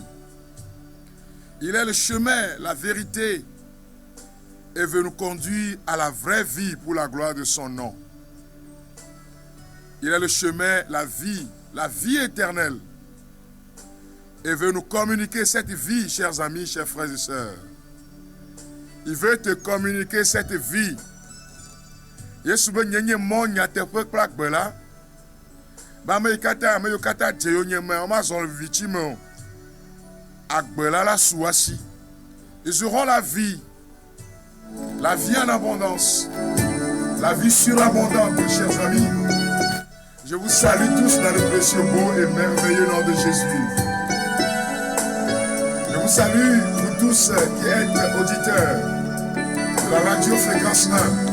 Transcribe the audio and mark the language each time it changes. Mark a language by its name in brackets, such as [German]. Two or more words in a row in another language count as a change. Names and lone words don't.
[French] Il est le chemin, la vérité, et veut nous conduire à la vraie vie pour la gloire de son nom. Il est le chemin, la vie éternelle, et veut nous communiquer cette vie, chers amis, chers frères et sœurs. Il veut te communiquer cette vie. [Ewe] Yesu be nyenye mo nyateƒe kple agbe la, ba ame yiwo katã dze yewo nye me, womazɔ le vivitsi me o. Agbe la su asi. [French] Ils auront la vie en abondance, la vie surabondante, chers amis. Je vous salue tous dans le précieux, beau et merveilleux nom de Jésus. Je vous salue, vous tous qui êtes auditeurs de la radio Fréquence 1.